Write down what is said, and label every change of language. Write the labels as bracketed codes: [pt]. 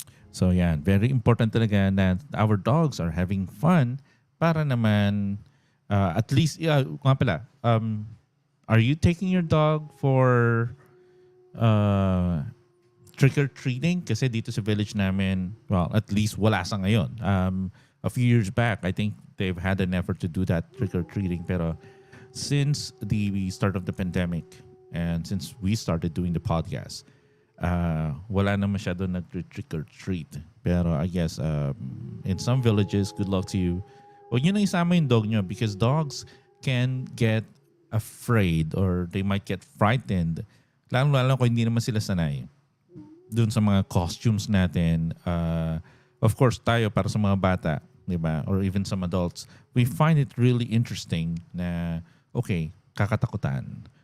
[tl] So yan, [en] very important [tl] talaga na [en] our dogs are having fun [tl] para naman [en] at least, [tl] nga pala, [en] are you taking your dog for trick-or-treating? [tl] Kasi dito sa village namin, [en] well, at least [tl] wala sa ngayon. [en] A few years back, I think they've had an effort to do that trick-or-treating. [tl] Pero [en] since the start of the pandemic and since we started doing the podcast, [tl] wala na masyado nag-trick or treat. Pero [en] I guess in some villages, good luck to you. [tl] Huwag nyo na isama yung dog nyo [en] because dogs can get afraid or they might get frightened. [tl] Lalo kung hindi naman sila sanay dun sa mga costumes natin. [en] Of course, [tl] tayo para sa mga bata, di ba? [en] Or even some adults, we find it really interesting na, okay, [tl] kakatakutan.